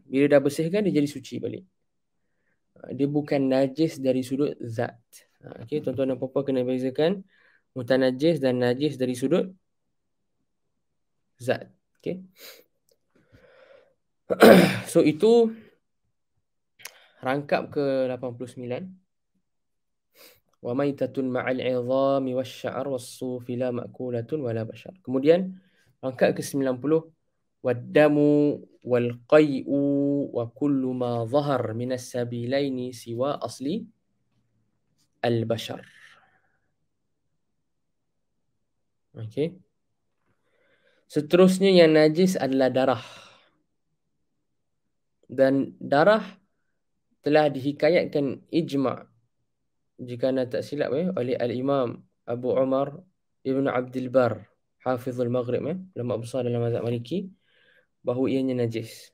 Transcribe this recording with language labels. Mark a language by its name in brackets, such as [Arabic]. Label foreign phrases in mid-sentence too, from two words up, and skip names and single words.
[Malay] Bila dah bersihkan, dia jadi suci balik. Dia bukan najis dari sudut zat. Okay, tuan-tuan dan puan-puan kena bezakan mutanajis dan najis dari sudut zat. Okay. So itu rangkap ke 89. [Arabic] وميتة مع العظام والشعر والصوف لا مأكولة ولا بشر. [Malay] Kemudian rangkap ke 90, [Arabic] والدم والقيء وكل ما ظهر من السبيلين سوى أصل البشر. [Malay] Okey. Seterusnya yang najis adalah darah. Dan darah telah dihikayatkan ijma', jika anda tak silap oleh Al-Imam Abu Umar Ibn Abdul Bar, Hafizul Maghrib, ulama besar dalam mazhab Maliki, bahawa ianya najis.